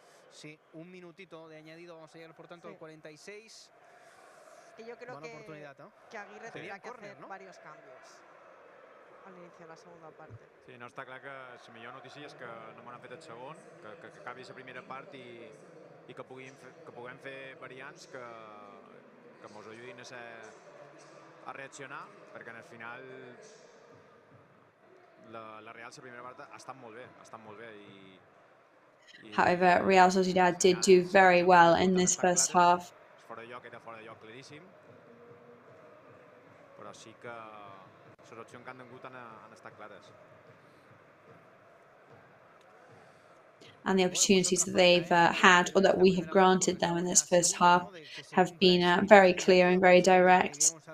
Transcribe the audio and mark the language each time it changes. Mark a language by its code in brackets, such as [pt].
[es] Sí, un minutito de añadido, vamos a llegar por tanto al 46. Que yo creo que Aguirre tendrá que hacer varios cambios al inicio de la segunda parte. [ca] Sí, no, està clar que la millor notícia és que no m'han fet el segon, que acabi la primera part i que puguem fer variants que ens ajudin a reaccionar, perquè al final la Real la primera part ha estat molt bé [en] However, Real Sociedad did do very well in this first half. [ca] Fora de lloc claríssim, però sí que les opcions que han tingut han estat clares. [en] And the opportunities that they've had, or that we have granted them in this first half, have been very clear and very direct.